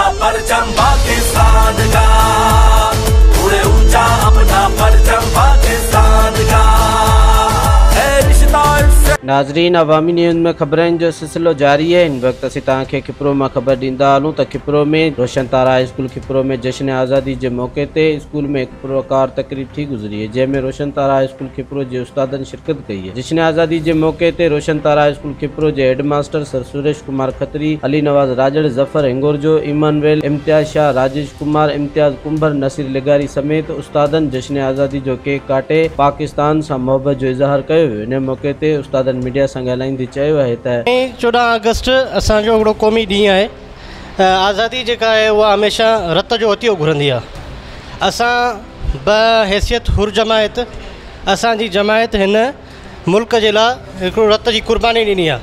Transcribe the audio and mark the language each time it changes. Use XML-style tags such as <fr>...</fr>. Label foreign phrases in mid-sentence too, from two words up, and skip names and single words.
<ur>پرچم پاکستان کا، اڑے اونچا اپنا پرچم پاکستان کا.</ur> <sd>नाजरीन, अवामी न्यूज़ में खबरें जो सिलसिलो जारी है। इन वक्त असीं तव्हांखे खिपरो में खबर ॾींदा हलूं त खिपरो में रोशन तारा हाई स्कूल खिपरो में जश्न आज़ादी के मौके ते स्कूल में एक पुरवकार तकरीब थी गुजरी है, जंहिंमें रोशन तारा हाई स्कूल खिपरो के उस्तादन शिरकत कई है। जश्न आज़ादी के मौके ते रोशन तारा हाई स्कूल खिपरो के हेडमास्टर सर सुरेश कुमार खत्री, अली नवाज राजड़, जफर हिंगोरजो, इमानुएल, इम्तियाज शाह, राजेश कुमार, इम्तियाज कुंभर, नसीर लिगारी समेत उस्तादन जश्न आज़ादी जो केक काटे पाकिस्तान से मोहब्बत जो इज़हार किया। इन मौके ते उस्तादन मीडिया से ॻाल्हाईंदे चयो आहे त 14 अगस्त असांजो हिकिड़ो क़ौमी ॾींहुं आहे। आज़ादी जेका आहे उहा हमेशह रत जो अतियो घुरंदी आहे। असां बहैसियत हुर जमायत, असांजी जमायत हिन मुल्क जे लाइ हिकिड़ो रत जी कुर्बानी ॾिनी आहे।</sd>